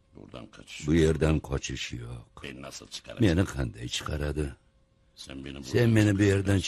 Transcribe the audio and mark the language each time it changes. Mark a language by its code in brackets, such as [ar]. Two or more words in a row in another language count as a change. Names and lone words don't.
[tr] buradan kaçış. [uz] Bu yerdan qochish yo'q. [tr] Beni nasıl çıkaracak? [uz] Meni qanday chiqaradi? [tr] Sen [uz] Sen meni bu yerdan [tr] çıkartıyorsun.